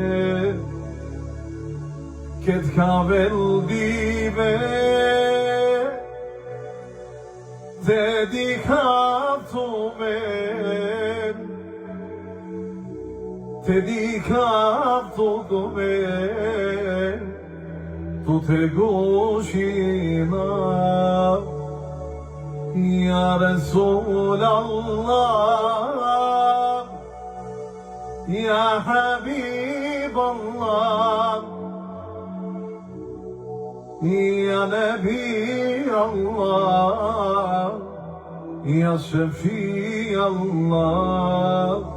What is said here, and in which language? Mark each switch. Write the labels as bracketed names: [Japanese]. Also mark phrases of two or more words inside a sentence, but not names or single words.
[Romany] Ket kavel dive Te dikaptu men Te dikaptu men Tu te gushina [Arabic] يا رسول الله يا حبيب الله يا نبي الله يا شفيع الله